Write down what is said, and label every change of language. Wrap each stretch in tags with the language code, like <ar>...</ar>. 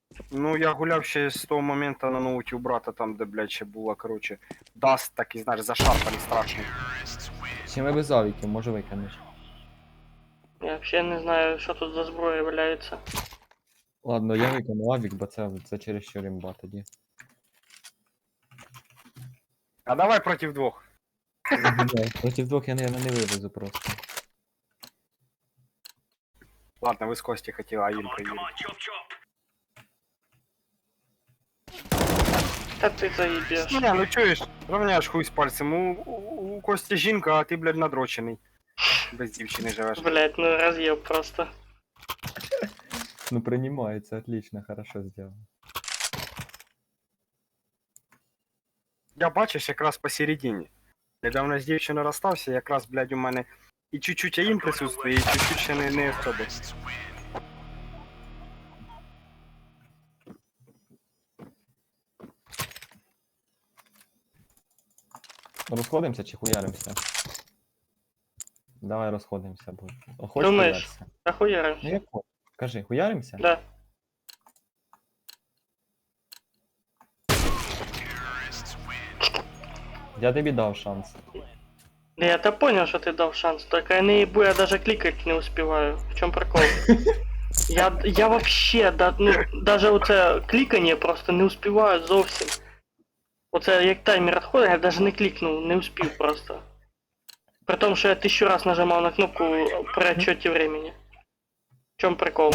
<uk>Ну, я гуляв ще з того моменту на ноуті у брата, там, де, блядь, ще була, коротше, даст такий, знаєш, зашарпаний страшний. Чи ми без авіків, може викинеш? Я взагалі не знаю, що тут за зброя валяється. Ладно, я викину авік, бо це чересчур імба тоді. А давай проти двох. Проти двох я, наверное, не вивезу просто. Ладно, ви з Кості хотіли, а їм приїде. Та ти заїбеш. Не, ну чуєш, рівняєш хуй з пальцем. У Кості жінка, а ти, блядь, надрочений. Без дівчини живеш.</uk> <ru>Блять, ну разъеб просто. Ну, принимается, отлично, хорошо сделано.</ru> <uk>Я бачиш якраз посередині. Недавно з дівчиною розстався, якраз, блядь, у мене і чуть-чуть їм присутствує, і чуть-чуть ще не особо. Розходимося чи хуяримося? Давай розходимося, бо. Хочеш Думаєш? хуярися? Охуєрим. Ну як хочеш. Кажи, хуяримося? Да. Я тобі дав шанс.</uk> <ru>Да я-то понял, что ты дал шанс, только я не ебу, я даже кликать не успеваю. В чем прикол?</ru> <uk>Я вообще, даже оце кликання просто не успіваю зовсім. Оце як таймер відходить, я даже не кликнув, не успів просто. При тому, що я 1000 раз нажимав на кнопку при отчеті времени.</uk> <ru>В чем прикол?</ru>